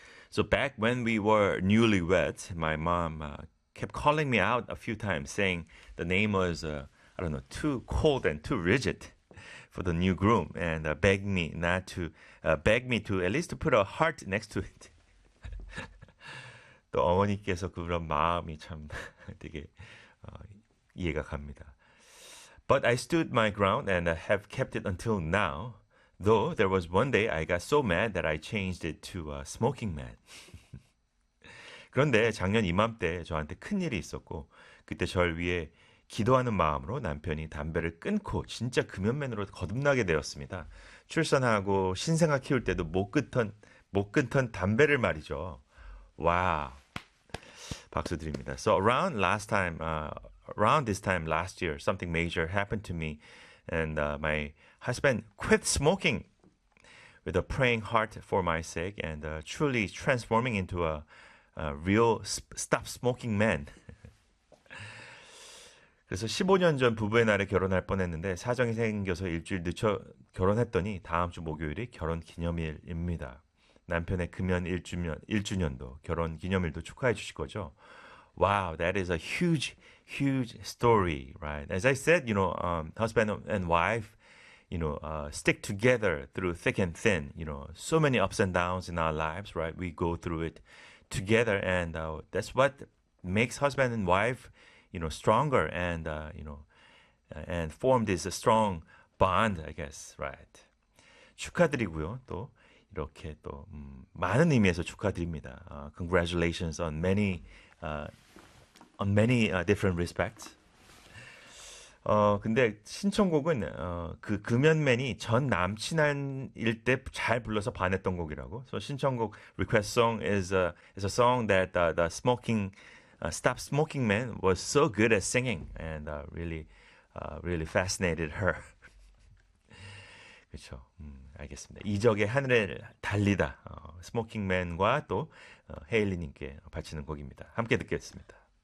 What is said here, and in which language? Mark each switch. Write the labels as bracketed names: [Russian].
[English] So back when we were newlywed, my mom kept calling me out a few times, saying the name was, I don't know, too cold and too rigid for the new groom, and begged me to at least to put a heart next to it. [Korean] 또 어머니께서 그런 마음이 참 되게 이해가 갑니다. [English] But I stood my ground and have kept it until now. Though there was one day I got so mad that I changed it to a smoking man. [Korean] 그런데 작년 이맘때 저한테 큰 일이 있었고 그때 저를 위해 기도하는 마음으로 남편이 담배를 끊고 진짜 금연맨으로 거듭나게 되었습니다. 출산하고 신생아 키울 때도 못 끊던 담배를 말이죠. 와, 박수 드립니다. [English] So around last time. Around this time last year, something major happened to me, and my husband quit smoking with a praying heart for my sake, and truly transforming into a real stop smoking man. [Korean] 그래서 15년 전 부부의 날에 결혼할 뻔했는데 사정이 생겨서 일주일 늦춰 결혼했더니 다음 주 목요일이 결혼 기념일입니다. 남편의 금연 1주년도 결혼 기념일도 축하해 주실 거죠? [English] Wow, that is a huge story, right? As I said, you know, husband and wife, you know, stick together through thick and thin. You know, so many ups and downs in our lives, right? We go through it together, and that's what makes husband and wife, you know, stronger and, you know, and form this strong bond, I guess, right? [Korean] 축하드리고요. 또 이렇게 또 많은 의미에서 축하드립니다. [English] Congratulations on many... On many different respects. [Korean] 근데 신청곡은 그 금연맨이 전 남친일 때잘 불러서 반했던 곡이라고. [English] So 신청곡 request song is a song that the stop smoking man was so good at singing and really fascinated her. [Korean] 그렇죠. 알겠습니다. 이적의 하늘을 달리다. 스모킹맨과 또 헤일리님께 바치는 곡입니다. 함께 듣겠습니다.